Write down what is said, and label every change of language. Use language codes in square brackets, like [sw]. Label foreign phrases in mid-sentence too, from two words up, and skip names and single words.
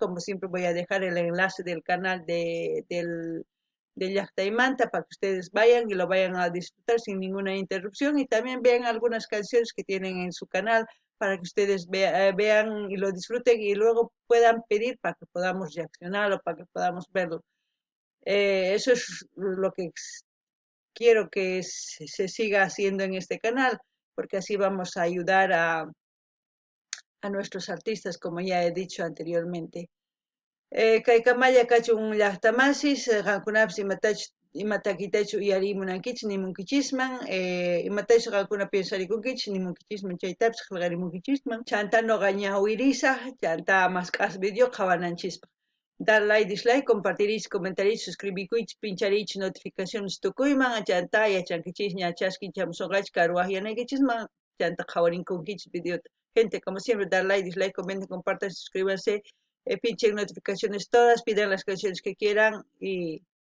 [es] Como siempre voy a dejar el enlace del canal de Llaqta y Manta para que ustedes vayan y lo vayan a disfrutar sin ninguna interrupción y también vean algunas canciones que tienen en su canal para que ustedes vean y lo disfruten y luego puedan pedir para que podamos reaccionar o para que podamos verlo. Eso es lo que quiero que se siga haciendo en este canal, porque así vamos a ayudar a nuestros artistas, como ya he dicho anteriormente. [qu] Kay kamalla kachun llaqtamasis, qankunapas imatakitachu uyarimunankichis nimunkichisman, imatachus qankuna pensarikunkichis nimunkichisman chaytapis qillqarimunkichisman, chanta noqa ñawirisaq, chanta maskhas video qhawananchispaq. [es] Dar [en] like, dislike, [qu] compartirich, comentarich, suscribikuychis, pincharich notificaciones tukuyman, chanta yachankichis ña chaskinchamusunqachis karuwayanaykichikman, chanta qhawarinkunkichis videota. [es] Gente, como siempre, dar [en] like, dislike, [es] comenten, compartan, suscríbanse, pinchen notificaciones todas, pidan las canciones que quieran y